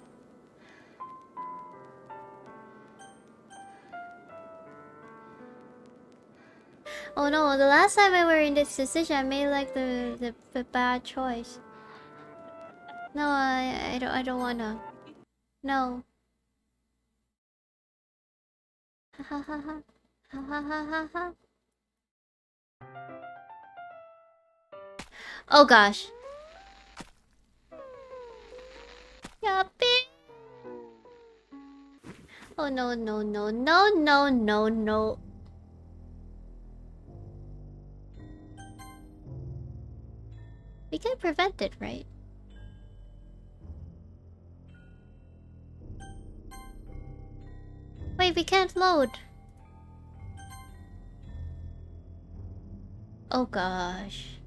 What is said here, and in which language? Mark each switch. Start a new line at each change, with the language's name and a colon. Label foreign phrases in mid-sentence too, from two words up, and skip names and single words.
English: Oh no, the last time I were in this decision, I made like the bad choice. No, I don't wanna. No. Ha ha ha ha. Ha ha ha ha ha. Oh gosh. Yuppie. Oh no no no no no no no. We can prevent it, right? Wait, we can't load. Oh gosh.